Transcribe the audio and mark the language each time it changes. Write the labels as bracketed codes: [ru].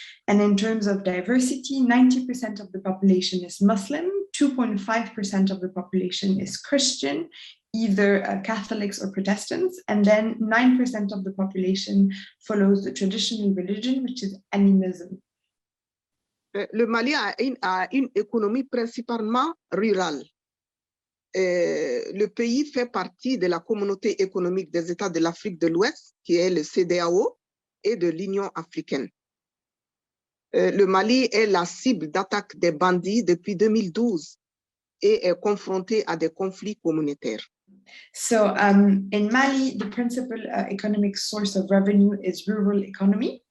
[en] And in terms of diversity, 90% of the population is Muslim, 2.5% of the population is Christian, either Catholics or Protestants, and then 9% of the population follows the traditional religion, which is animism. [fr] Le Mali a une économie principalement rurale. Le pays fait partie de la communauté économique des États de l'Afrique de l'Ouest, qui est le CEDEAO, et de l'Union africaine. Le Mali est la cible d'attaque des bandits depuis 2012 et est confronté à des conflits communautaires. [en] So in Mali, the principal economic source of revenue is rural economy.